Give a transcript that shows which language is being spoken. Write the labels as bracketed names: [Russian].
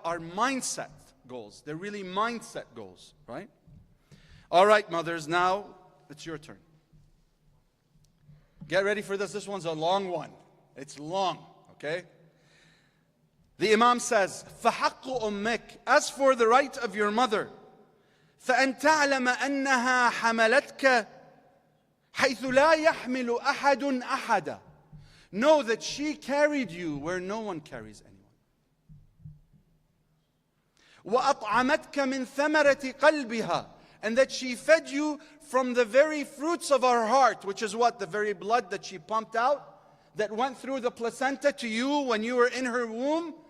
[English] Are mindset goals. They're really mindset goals, right? All right, mothers, now it's your turn. Get ready for this. This one's a long one. It's long, okay? The Imam says, [Arabic] فَحَقُّ أُمِّكَ. [English] As for the right of your mother, [Arabic] فَأَن تَعْلَمَ أَنَّهَا حَمَلَتْكَ حَيْثُ لَا يَحْمِلُ أَحَدٌ أَحَدًا. [English] Know that she carried you where no one carries anyone. [Arabic] وَأَطْعَمَتْكَ مِنْ ثَمَرَةِ قَلْبِهَا. [English] And that she fed you from the very fruits of her heart, which is what? The very blood that she pumped out, that went through the placenta to you when you were in her womb.